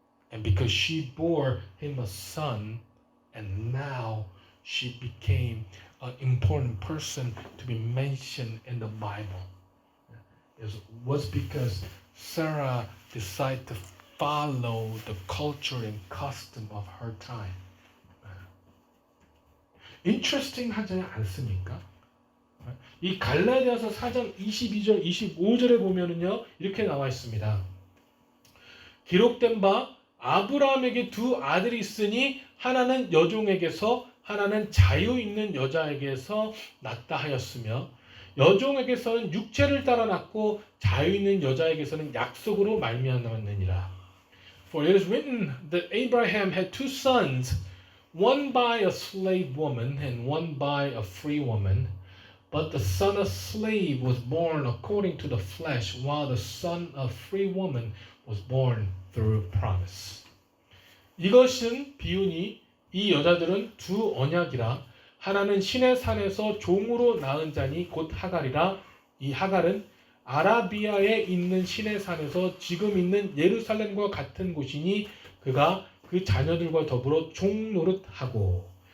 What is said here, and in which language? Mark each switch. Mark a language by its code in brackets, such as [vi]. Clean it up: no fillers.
[en] and because she bore him a son, and now she became an important person to be mentioned in the Bible. It was because Sarah decided to follow the culture and custom of her time. [ko] Interesting 하지 않습니까? 이 갈라디아서 4장 22절, 25절에 보면은요, 이렇게 나와 있습니다. 기록된 바 아브라함에게 두 아들이 있으니 하나는 여종에게서 하나는 자유 있는 여자에게서 낳다 하였으며 여종에게서는 육체를 따라 낳고 자유 있는 여자에게서는 약속으로 말미암았느니라. [en] For it is written that Abraham had two sons, one by a slave woman and one by a free woman. But the son of slave was born according to the flesh, while the son of free woman was born through promise. [ko] 이것은 비유니 이 여자들은 두 언약이라 하나는 신의 산에서 종으로 낳은 자니 곧 하갈이라. 이 하갈은 아라비아에 있는 신의 산에서 지금 있는 예루살렘과 같은 곳이니 그가 그 자녀들과 더불어 종노릇하고.